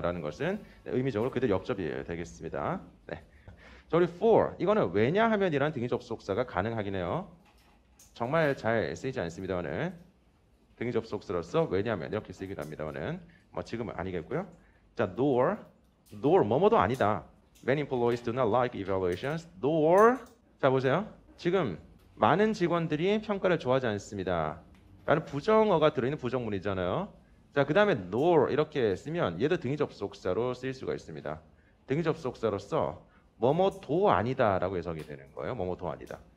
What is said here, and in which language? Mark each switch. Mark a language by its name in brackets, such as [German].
[Korean] 라는 것은 의미적으로 그대로 역접이 되겠습니다. 네. 자, 우리 for 이거는 왜냐하면이라는 등위 접속사가 가능하긴 해요. 정말 잘 쓰이지 않습니다만은 등위 접속사로서 왜냐하면 이렇게 쓰이기도 합니다만은 뭐 지금은 아니겠고요. 자, nor 뭐뭐도 아니다. [English] Many employees do not like evaluations. [Korean] nor 자 보세요. 지금 많은 직원들이 평가를 좋아하지 않습니다. 라는 부정어가 들어있는 부정문이잖아요. 자, 그 다음에 nor 이렇게 쓰면 얘도 등위 접속사로 쓰일 수가 있습니다. 등위 접속사로서 뭐뭐도 아니다 라고 해석이 되는 거예요. 뭐뭐도 아니다.